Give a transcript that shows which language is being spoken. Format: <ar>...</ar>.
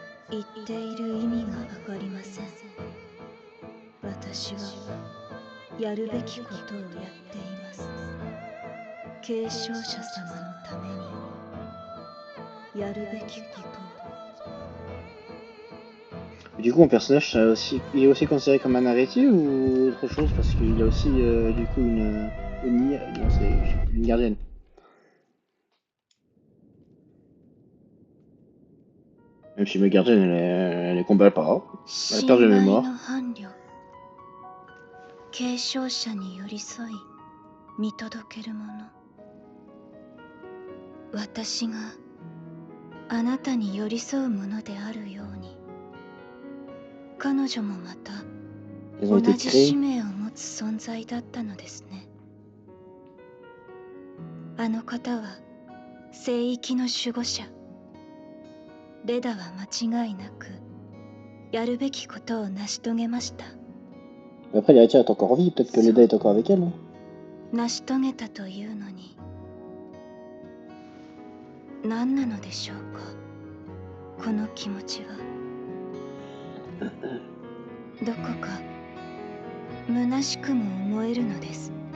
<ja>言っている意味がわかりません。私はやるべきことをやっています。継承者様のためにやるべきことを。</ja> <fr>Du coup, mon personnage, il est aussi considéré comme un héritier ou autre chose? Parce qu'il a aussi, du coup, non, c'est une gardienne. Même si ma gardienne, elle combat pas. Elle perd de mémoire.</fr> <ja>継承者に寄り添い見届けるもの。私があなたに寄り添うものであるように、彼女もまた同じ使命を持つ存在だったのですね。あの方は聖域の守護者。レダは間違いなくやるべきことを成し遂げました。</ja> <fr>Après, l'héritière est encore en vie, peut-être que Leda est encore avec elle. Hein.</fr> <ja>成し遂げたというのに何なのでしょうか、この気持ちは。どこか虚しくも思えるのです。</ja>